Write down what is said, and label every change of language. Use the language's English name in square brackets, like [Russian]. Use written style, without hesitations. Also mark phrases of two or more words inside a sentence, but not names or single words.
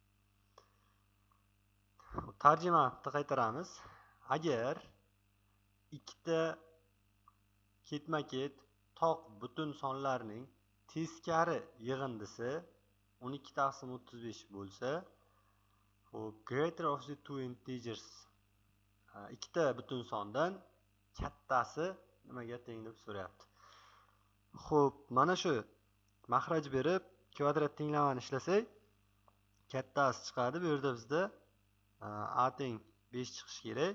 [Uzbek] Tarjimani qaytaramiz. Agar ikkita ketma-ket toq butun sonlarning teskari yig'indisi 12/35 bo'lsa, xo'p, [English] greater of the two integers, [Uzbek] ikkita butun sondan kattasi nimaga teng deb so'rayapti. Xo'p, mana shu mahraj berib kvadrat tenglamani ishlasak, kattasi chiqadi. Bu yerda bizda a teng 5 chiqish kerak.